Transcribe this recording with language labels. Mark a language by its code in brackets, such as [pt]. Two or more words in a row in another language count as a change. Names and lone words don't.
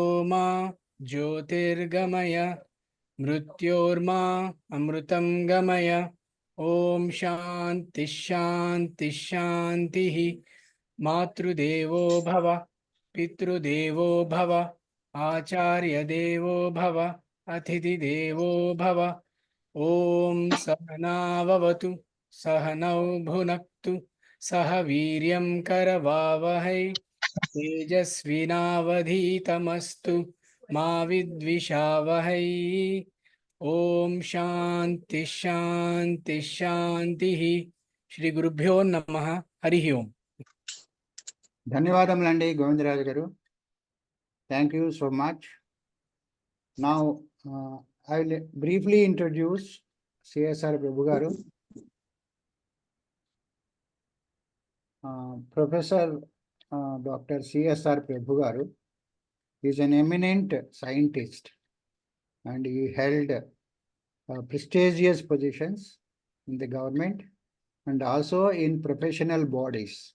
[sa] मा ज्योतिर्गमय मृत्योर्मा अमृतं गमय ॐ शान्ति शान्ति शान्तिः मातृदेवो भव पितृदेवो भव आचार्यदेवो भव अतिथिदेवो भव ॐ सहनाववतु सहनौ भुनक्तु सह वीर्यं करवावहै तेजस्विनावधीतमस्तु मा विद्विषावहै ॐ शान्ति शान्ति शान्तिः श्री गुरुभ्यो नमः हरिः ओम् [te] ధన్యవాదములండి గోవిందరాజు గారు. [en] Thank you so much. Now, I will briefly introduce CSR Prabhu garu. Professor Dr. CSR Prabhu garu is an eminent scientist and he held prestigious positions in the government and also in professional bodies.